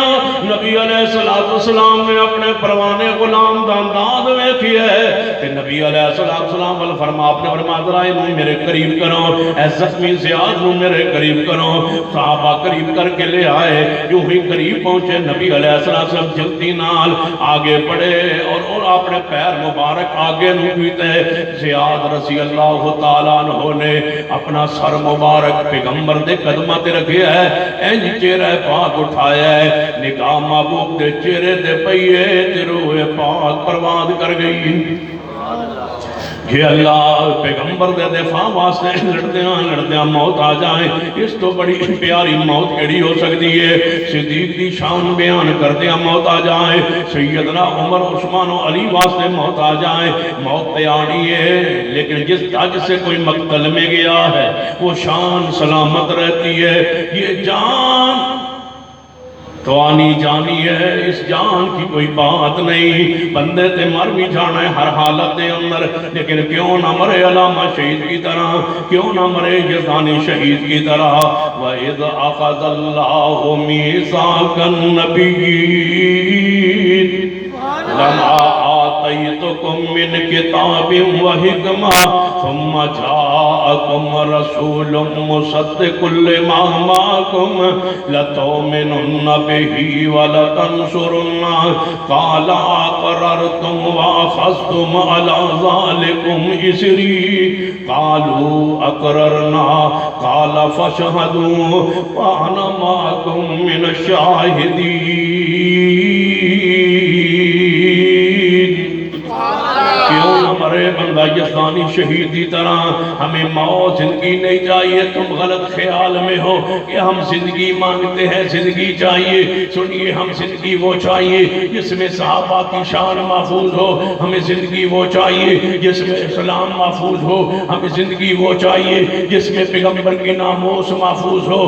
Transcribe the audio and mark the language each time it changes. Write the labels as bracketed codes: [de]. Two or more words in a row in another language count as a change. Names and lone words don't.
[pa] نبی [ar] علیہ السلام [pa] نے اپنے پروانے غلام دا انداز میں کیا ہے کہ نبی [ar] علیہ السلام [pa] آپ نے فرمایا ذرا انہوں میرے قریب کرو، اے زخمی زیاد نو میرے قریب کرو۔ صحابہ قریب کر کے لے آئے، جو ہی قریب پہنچے نبی [ar] علیہ السلام [pa] جلدی نال آگے بڑھے اور اپنے پیر مبارک آگے نوکیتے۔ زیاد [ar] رضی اللہ تعالیٰ عنہ [pa] نے اپنا سر مبارک پیغمبر دے قدمہ تے رکھے ہے، اینج چہرہ پاک اٹھایا ہے، نگاہ محبوب دے چہرے دے پئیے تے روح پاک پرواد کر گئی۔ کہ اللہ پیغمبر دے دفاع واسطے لڑدیاں موت آ جائیں، اس تو بڑی پیاری موت کیڑی ہو سکتی ہے۔ صدیق دی شان بیان کردیاں موت آ جائیں، سیدنا عمر عثمان و علی واسطے موت آ جائیں۔ [ur] موت تے آنی ہے لیکن جس تاج سے کوئی مقتل میں گیا ہے وہ شان سلامت رہتی ہے۔ یہ جان تو آنی جانی ہے، اس جان کی کوئی بات نہیں، [pa] بندے تے مر بھی جانا ہے ہر حالت دے اندر، [ur] لیکن کیوں نہ مرے علامہ شہید کی طرح، کیوں نہ مرے یزدانی شہید کی طرح۔ [ar] وَإِذْ أَخَذَ اللَّهُ مِيثَاقَ النَّبِيِّينَ لَمَا آتَيْتُكُم مِّن كِتَابٍ وَحِکْمَةٍ ثُمَّ جَاءَكُمْ رَسُولٌ مُصَدِّقٌ لِّمَا مَعَكُمْ لَتُؤْمِنُنَّ بِهِ وَلَتَنصُرُنَّهُ قَالَ أَقْرَرْتُمْ وَأَخَذْتُمْ عَلَىٰ ذَلِكُمْ إِصْرِي قَالُوا أَقْرَرْنَا قَالَ فَاشْهَدُوا وَأَنَا مَعَكُمْ مِنَ الشَّاهِدِينَ۔ [ur] مرے بندہ یزدانی شہید کی طرح، ہمیں موت زندگی نہیں چاہیے۔ تم غلط خیال میں ہو کہ ہم زندگی مانگتے ہیں، زندگی چاہیے۔ سنیے ہم زندگی وہ چاہیے جس میں صحابہ کی شان محفوظ ہو، ہمیں زندگی وہ چاہیے جس میں اسلام محفوظ ہو، ہمیں زندگی وہ چاہیے جس میں پیغمبر کی ناموس محفوظ ہو۔